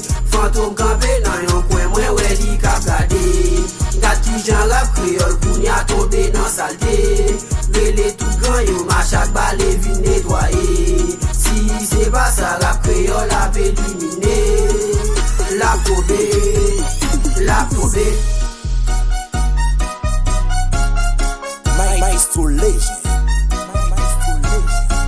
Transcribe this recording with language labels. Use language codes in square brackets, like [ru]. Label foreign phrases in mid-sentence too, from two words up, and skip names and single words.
[ht] Fantom kanpe nan yon kwen, mwen wè li k ap gade. Gade ki jan rap kreyòl, kounye a tonbe nan salte. Rele tout gran yo, machak bale vin netwaye. Si se pa sa, rap kreyòl ap elimine. La koube, la koube. [en] My, my soul legend. My, my soul legend.